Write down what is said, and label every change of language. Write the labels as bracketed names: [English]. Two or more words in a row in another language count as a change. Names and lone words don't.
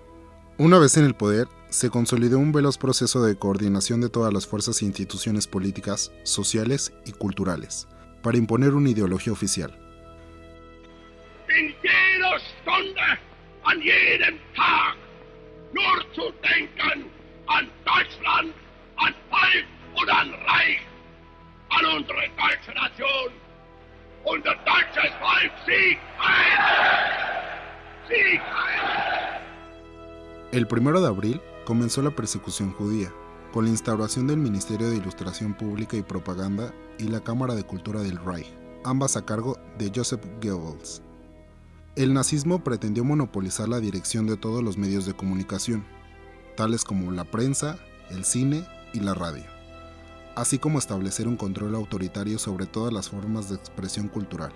[Spanish] Una vez en el poder, se consolidó un veloz proceso de coordinación de todas las fuerzas e instituciones políticas, sociales y culturales, para imponer una ideología oficial. [German] In jeder Stunde, an jedem Tag, nur zu denken an Deutschland, an Volk und an Reich, an unsere deutsche Nation. Unser deutsches Volk Sieg heil! Sieg heil! [Spanish] El 1 de abril comenzó la persecución judía, con la instauración del Ministerio de Ilustración Pública y Propaganda y la Cámara de Cultura del Reich, ambas a cargo de Joseph Goebbels. El nazismo pretendió monopolizar la dirección de todos los medios de comunicación, tales como la prensa, el cine y la radio, así como establecer un control autoritario sobre todas las formas de expresión cultural.